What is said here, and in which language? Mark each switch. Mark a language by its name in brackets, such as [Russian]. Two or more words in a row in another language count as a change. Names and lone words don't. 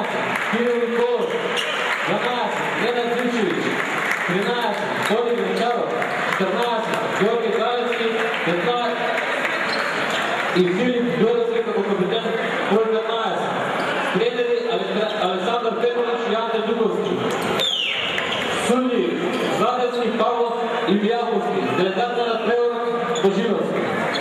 [Macedonian] Кирил Николов. 12. Nenad Zivčević, 13, Toni Grančarov, 14, Georgi Kralevski, 15 и Филип Додовски като капитан, брой 15. Тренери Александър Петрович и Ante Дубовски. Судии Зладецки, Павлов и Мияковски. Делегат на Треорът Божиновски.